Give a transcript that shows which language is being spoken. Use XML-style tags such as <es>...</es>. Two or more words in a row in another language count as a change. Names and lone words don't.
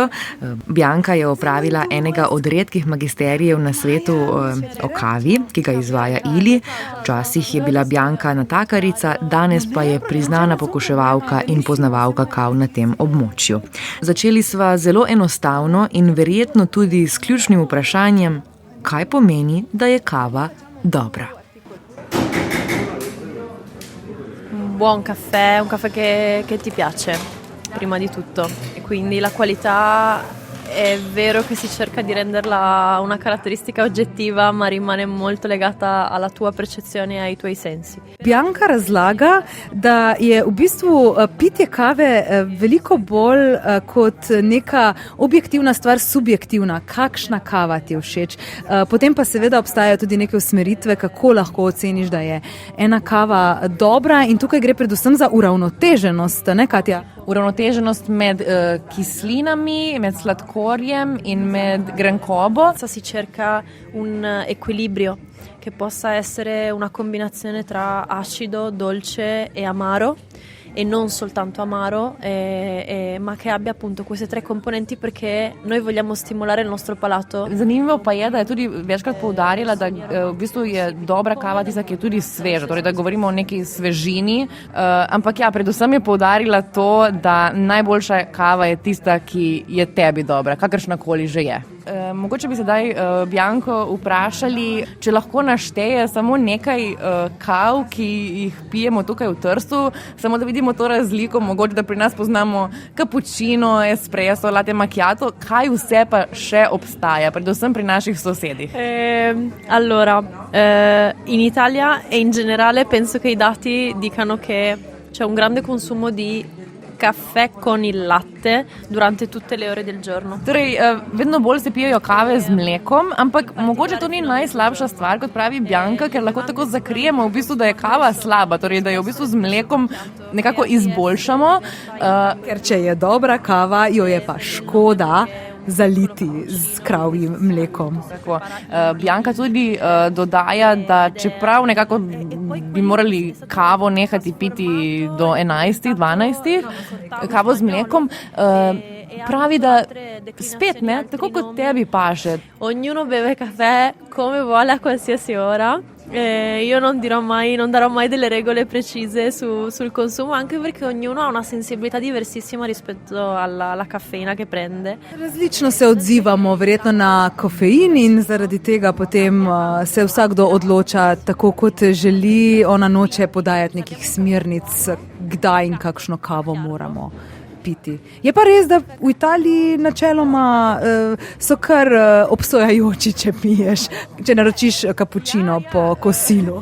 <sl>Bianca je opravila enega od redkih magisterijev na svetu o kavi, ki ga izvaja Ili. Včasih je bila Bianca natakarica, danes pa je priznana pokuševalka in poznavalka kav na tem območju. Začeli sva zelo enostavno in verjetno tudi s ključnim vprašanjem, kaj pomeni, da je kava dobra.</sl> <it>Buon caffè, un caffè che ti piace, prima di tutto. E quindi la qualità è vero che si cerca di renderla una caratteristica oggettiva, ma rimane molto legata alla tua percezione e ai tuoi sensi.</it> <sl>Bianca razlaga, da je v bistvu pitje kave veliko bolj kot neka objektivna stvar, subjektivna, kakšna kava ti je všeč. Potem pa seveda obstajajo tudi neke usmeritve, kako lahko oceniš, da je ena kava dobra, in tukaj gre predvsem za uravnoteženost, ne, Katja? Uravnoteženost med kislinami, med sladkorjem in med grenkobo.</sl> <it>Si cerca un equilibrio che possa essere una combinazione tra acido, dolce e amaro, e non soltanto amaro, ma che abbia appunto queste 3 componenti, perché noi vogliamo stimolare il nostro palato.</it> <sl>Zanimivo pa je, da je tudi večkrat poudarila, da v bistvu je dobra kava tista, ki je tudi sveža, torej da govorimo o neki svežini, ampak ja, predvsem je poudarila to, da najboljša kava je tista, ki je tebi dobra, kakršnakoli že je. Mogoče bi sedaj Bianco vprašali, če lahko našteje samo nekaj kav, ki jih pijemo tukaj v Trstu, samo da vidimo to razliko, mogoče da pri nas poznamo cappuccino, espresso, latte macchiato, kaj vse pa še obstaja, predvsem pri naših sosedih.</sl> <it>Allora, in Italia e in generale penso che i dati dicano che c'è un grande consumo di caffè con il latte durante tutte le ore del giorno.</it> <sl>Torej, vedno bolj se pijejo kave z mlekom, ampak mogoče to ni najslabša stvar, kot pravi Bianca, ker lahko tako zakrijemo v bistvu, da je kava slaba, torej da jo v bistvu z mlekom nekako izboljšamo. Ker če je dobra kava, jo je pa škoda zaliti z kravjim mlekom. Tako. Bianca tudi dodaja, da čeprav nekako bi morali kavo nehati piti do 11-12, kavo z mlekom, pravi, da spet ne, tako kot tebi paše.</sl> <it>Ognuno beve caffè come vuole a qualsiasi ora. Io non darò mai delle regole precise sul consumo, anche perché ognuno ha una sensibilità diversissima rispetto alla caffeina che prende.</it> <sl>Različno se odzivamo verjetno na kofein in zaradi tega potem se vsakdo odloča tako, kot želi. Ona noče podajati nekih smernic, kdaj in kakšno kavo moramo piti. Je pa res, da v Italiji načeloma so kar obsojajoči, če piješ, če naročiš kapučino po kosilu.</sl>